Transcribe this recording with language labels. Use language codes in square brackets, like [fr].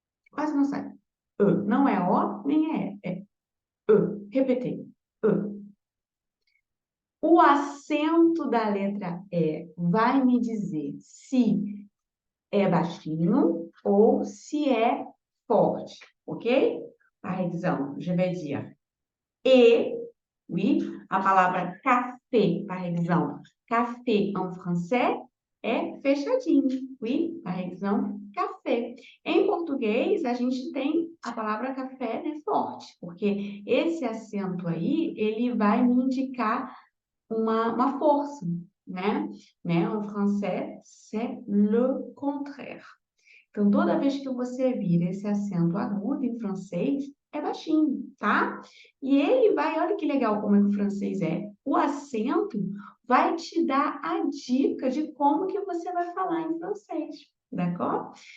[pt] Quase não sai. E. Não é O, nem é E. Repetei. O acento da letra E vai me dizer se é baixinho ou se é forte, ok? [fr] Par exemple, je vais dire E, oui, [pt] a palavra café, [fr] par exemple. Café en français [pt] é fechadinho, [fr] oui, par exemple, café. [pt] Em português, a gente tem a palavra café, né, forte, porque esse acento aí, ele vai me indicar uma força, né? [fr] En français, c'est le contraire. [pt] Então, toda vez que você vira esse acento agudo em francês, é baixinho, tá? E ele vai, olha que legal como é que o francês é. O acento vai te dar a dica de como que você vai falar em francês, [fr] d'accord?